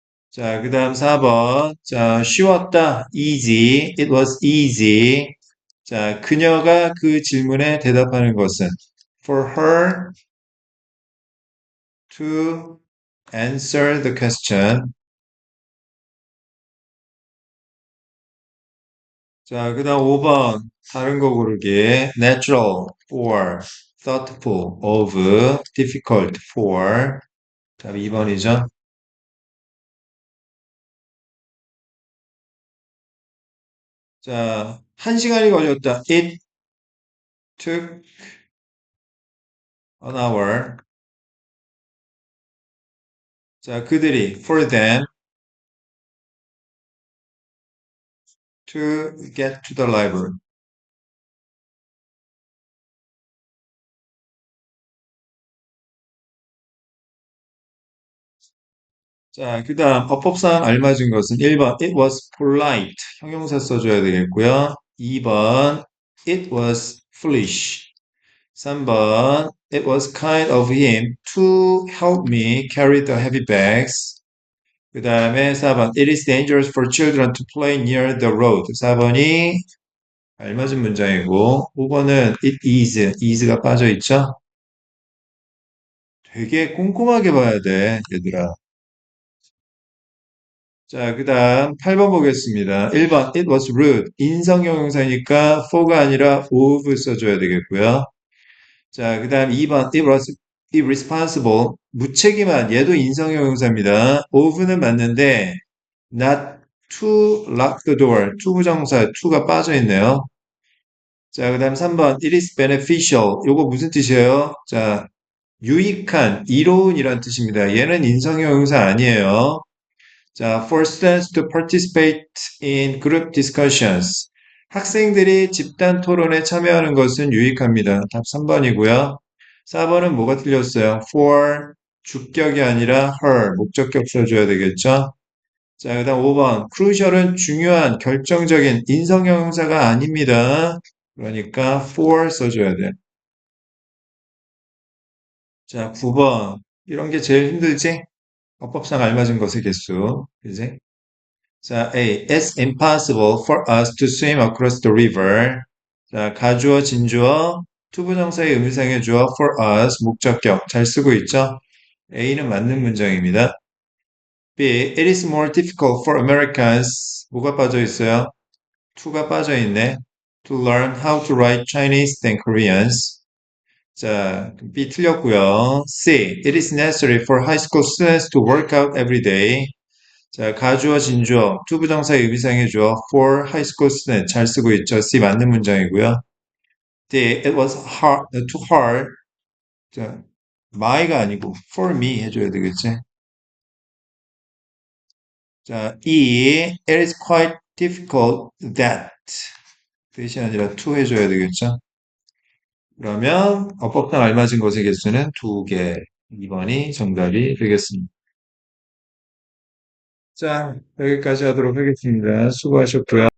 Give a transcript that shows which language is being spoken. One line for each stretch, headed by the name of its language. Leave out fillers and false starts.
Korean: 자, 그 다음 4번 자, 쉬웠다
English: easy it was easy
Korean: 자, 그녀가 그 질문에 대답하는 것은
English: for her to answer the question.
Korean: 자, 그다음 5번 다른 거 고르기.
English: natural for, thoughtful of, difficult for.
Korean: 답 2번이죠. 자, 1시간이 걸렸다.
English: It took an hour.
Korean: 자, 그들이
English: for them to get to the library.
Korean: 자, 그 다음 어법상 알맞은 것은 1번
English: it was polite
Korean: 형용사 써줘야 되겠고요.
English: 2번 it was foolish 3번 it was kind of him to help me carry the heavy bags
Korean: 그 다음에
English: 4번 it is dangerous for children to play near the road
Korean: 4번이 알맞은 문장이고 5번은
English: it is가
Korean: 빠져있죠? 되게 꼼꼼하게 봐야 돼 얘들아. 자, 그 다음 8번 보겠습니다.
English: 1번 it was rude.
Korean: 인성형용사니까 for가 아니라 of 써줘야 되겠고요. 자, 그 다음 2번
English: it was irresponsible.
Korean: 무책임한. 얘도 인성형용사입니다.
English: of는
Korean: 맞는데
English: not to lock the door.
Korean: to 부정사 to가 빠져 있네요. 자, 그 다음 3번
English: it is beneficial.
Korean: 요거 무슨 뜻이에요? 자, 유익한, 이로운이란 뜻입니다. 얘는 인성형용사 아니에요.
English: 자, for students to participate in group discussions.
Korean: 학생들이 집단 토론에 참여하는 것은 유익합니다. 답 3번이고요. 4번은 뭐가 틀렸어요? for 주격이 아니라 her 목적격 써줘야 되겠죠? 자, 그 다음 5번. crucial은 중요한, 결정적인 인성형용사가 아닙니다. 그러니까 for 써줘야 돼. 자, 9번. 이런 게 제일 힘들지? 어법상 알맞은 것의 개수. 그지? 자,
English: A. It's impossible for us to swim across the river.
Korean: 자, 가주어, 진주어, 투부정사의 의미상의 주어 for us, 목적격 잘 쓰고 있죠? A는 맞는 문장입니다. B.
English: It is more difficult for Americans.
Korean: 뭐가 빠져 있어요? to가 빠져 있네.
English: To learn how to write Chinese than Koreans.
Korean: 자, B 틀렸고요. C.
English: It is necessary for high school students to work out every day.
Korean: 자, 가주어, 진주어, 투부정사의 의미상의 주어 for high school students 잘 쓰고 있죠? C 맞는 문장이고요. D.
English: It was hard, too hard.
Korean: 자, my가 아니고 for me 해줘야 되겠지? 자, E.
English: It is quite difficult that.
Korean: 대신 아니라 to 해줘야 되겠죠? 그러면 어법상 알맞은 것의 개수는 2개. 2번이 정답이 되겠습니다. 자, 여기까지 하도록 하겠습니다. 수고하셨고요.